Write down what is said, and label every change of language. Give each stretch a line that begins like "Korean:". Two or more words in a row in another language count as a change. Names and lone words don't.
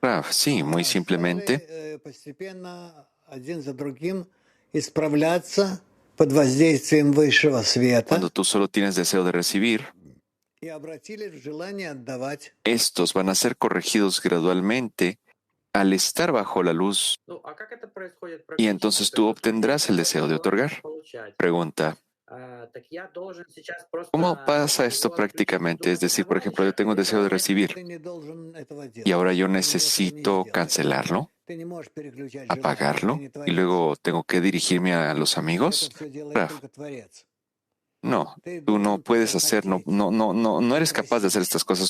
Spanish: Rav, sí, muy simplemente, cuando tú solo tienes deseo de recibir, estos van a ser corregidos gradualmente al estar bajo la luz
Russian: Ну, а как это происходит
Spanish: y entonces
Russian: практически?
Spanish: tú
Russian: То есть вот у меня
Spanish: obtendrás el
Russian: есть
Spanish: deseo de
Russian: желание
Spanish: otorgar.
Russian: получать.
Spanish: Pregunta,
Russian: Так я должен сейчас
Spanish: ¿cómo
Russian: просто
Spanish: pasa esto
Russian: его отключить
Spanish: prácticamente?
Russian: до
Spanish: Es decir, por ejemplo, yo
Russian: товарища
Spanish: tengo
Russian: или
Spanish: deseo de
Russian: продолжать
Spanish: recibir y ahora yo necesito cancelarlo, apagarlo y luego tengo que dirigirme a los amigos. Rav, no, tú no puedes hacer, no eres capaz de hacer estas cosas.